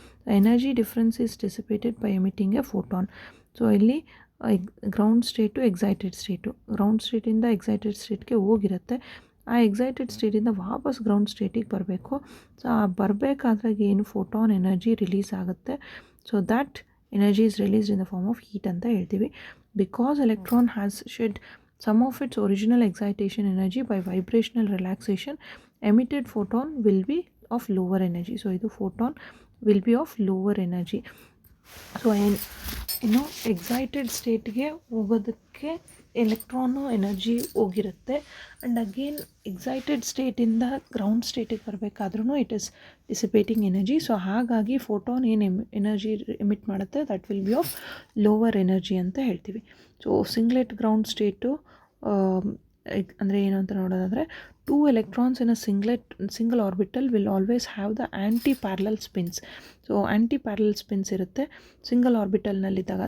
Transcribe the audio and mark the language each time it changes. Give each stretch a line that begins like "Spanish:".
English: The energy difference is dissipated by emitting a photon.
Kannada: So ಇಲ್ಲಿ ground state excited state, ground ಸ್ಟೇಟಿಂದ excited ಸ್ಟೇಟ್ಗೆ ಹೋಗಿರುತ್ತೆ. ಆ excited ಸ್ಟೇಟಿಂದ ವಾಪಸ್ ground ಸ್ಟೇಟಿಗೆ ಬರಬೇಕು. So ಆ ಬರಬೇಕಾದ್ರಾಗ ಏನು ಫೋಟಾನ್ ಎನರ್ಜಿ ರಿಲೀಸ್ ಆಗುತ್ತೆ.
English: so that energy is released in the form of heat
Kannada: ಅಂತ ಹೇಳ್ತೀವಿ.
English: Because electron has shed some of its original excitation energy by vibrational relaxation, emitted photon will be of lower energy. So ಇದು photon will be of lower energy.
Kannada: So ಇನ್ನು excited ಸ್ಟೇಟ್ಗೆ ಹೋಗೋದಕ್ಕೆ electron energy ಹೋಗಿರುತ್ತೆ. And again excited ಸ್ಟೇಟಿಂದ ground ಸ್ಟೇಟಿಗೆ ಬರಬೇಕಾದ್ರೂ
English: It is dissipating energy.
Kannada: So ಹಾಗಾಗಿ photon ಏನು energy emit ಮಾಡುತ್ತೆ
English: that will be of lower energy
Kannada: ಅಂತ ಹೇಳ್ತೀವಿ. So ಸಿಂಗ್ಲೆಟ್ ground state ಅಂದರೆ ಏನು ಅಂತ ನೋಡೋದಾದರೆ,
English: 2 electrons in a single orbital will always have the anti-parallel spins.
Kannada: So ಆ್ಯಂಟಿ-ಪ್ಯಾರಲಲ್ spins ಇರುತ್ತೆ ಸಿಂಗಲ್ ಆರ್ಬಿಟಲ್ನಲ್ಲಿದ್ದಾಗ.